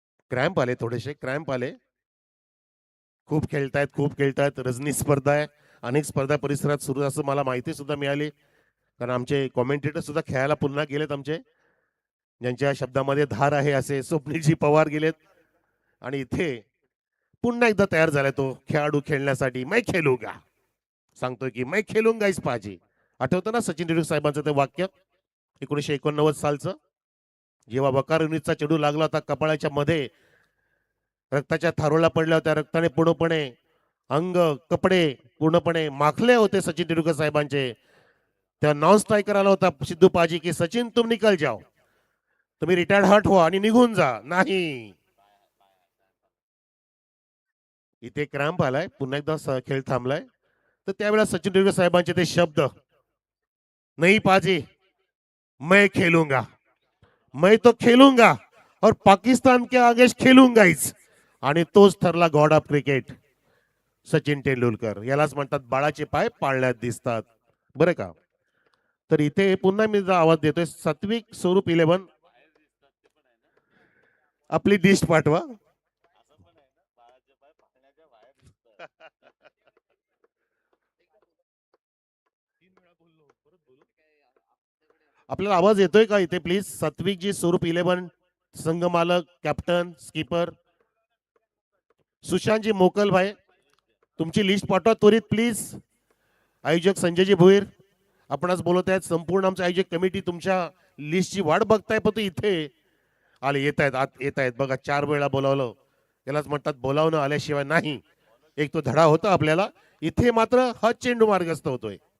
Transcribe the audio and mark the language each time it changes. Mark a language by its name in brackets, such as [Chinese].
[Marathi] Cramp आले, थोडेसे cramp आले. खूप खेळतायत. रजनी स्पर्धा आहे. अनेक स्पर्धा परिसरात सुरू असं मला माहिती सुद्धा मिळाली. कारण आमचे कॉमेंटेटर सुद्धा खेळायला पुन्हा गेलेत. आमचे ज्यांच्या शब्दामध्ये धार आहे असे स्वप्नीलजी पवार गेलेत. आणि इथे पुन्हा एकदा तयार झालाय तो खेळाडू खेळण्यासाठी. [Hindi] मैं खेलूंगा [Marathi] सांगतोय की [Hindi] मैं खेलूंगा इस पाजी. [Marathi] आठवतं ना सचिन तेंडुलकर साहेबांचं ते वाक्य 1989 सालचं, जेव्हा वकार युनिटचा चेंडू लागला होता कपाळाच्या मध्ये, रक्ताच्या थारोळा पडल्या होत्या. रक्ताने पूर्णपणे अंग, कपडे पूर्णपणे माखले होते सचिन तेंडुलकर साहेबांचे. त्या नॉन स्ट्रायकर आला होता सिद्धू पाजी की सचिन [Hindi] तुम निकल जाओ, [Marathi] तुम्ही रिटायर्ड हर्ट व्हा आणि निघून जा. नाही, इथे क्रॅम्प आलाय. पुन्हा एकदा खेळ थांबलाय. तर त्यावेळेला सचिन तेंडुलकर साहेबांचे ते शब्द, नाही पाजी [Hindi] मैं खेलूंगा, मैं तो खेलूंगा, और पाकिस्तान के आगे खेलूंगाच. [Marathi] आणि तोच ठरला God of cricket Sachin Tendulkar. यालाच म्हणतात बाळाचे पाय पाळण्यात दिसतात, बरं का. तर इथे पुन्हा मी जर आवाज देतोय, सात्विक स्वरूप 11 आपली डिश पाठवा. आपल्याला आवाज येतोय का इथे प्लीज? सात्विकजी स्वरूप 11 संघ मालक, कॅप्टन, स्कीपर. सुशांतजी मोकल भाई, तुमची लिस्ट पाठवा त्वरित प्लीज. आयोजक संजयजी भोईर, आपण आज बोलत आहेत. संपूर्ण आमचं आयोजक कमिटी तुमच्या लिस्टची वाट बघताय, पण ते इथे आले, येत आहेत, आत येत आहेत. बघा 4 वेळा बोलावलं. यालाच म्हणतात बोलावणं आल्याशिवाय नाही. एक तो धडा होता आपल्याला. इथे मात्र हा चेंडू मार्गस्थ होतोय.